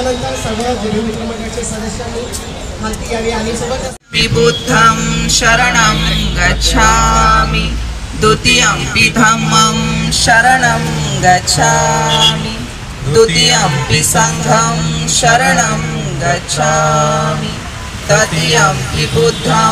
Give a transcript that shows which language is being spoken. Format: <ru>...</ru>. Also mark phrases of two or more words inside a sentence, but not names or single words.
<mr>सर्व गुरु मित्र मंडळाच्या सदस्यांनी खालती यावी आणि सोबत</mr> <pi>बुद्धं शरणं गच्छामि द्वितीयंपि धम्मं शरणं गच्छामि द्वितीयंपि संघं शरणं गच्छामि तृतीयंपि बुद्धं</pi>